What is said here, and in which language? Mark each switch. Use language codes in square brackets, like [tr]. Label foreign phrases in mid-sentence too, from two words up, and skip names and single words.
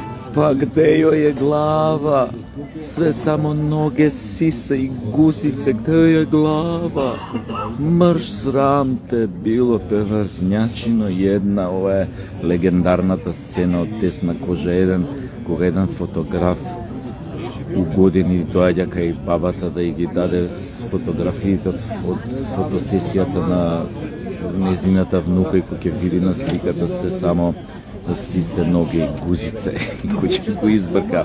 [sr] Pa gde joj je glava? Sve samo noge, sise i guzice, gde joj je glava? Mrš sram te bilo, перверзнячино jedna. [mk] Ова е легендарната сцена од Тесна кожа 1, кога еден фотограф у години доаѓа кај бабата да ја ги даде фотографиите од фотосесијата на незината внука и кој ќе види на сликата се само [sr] сисе, ноги и гузице [mk] и кој ќе го избрка.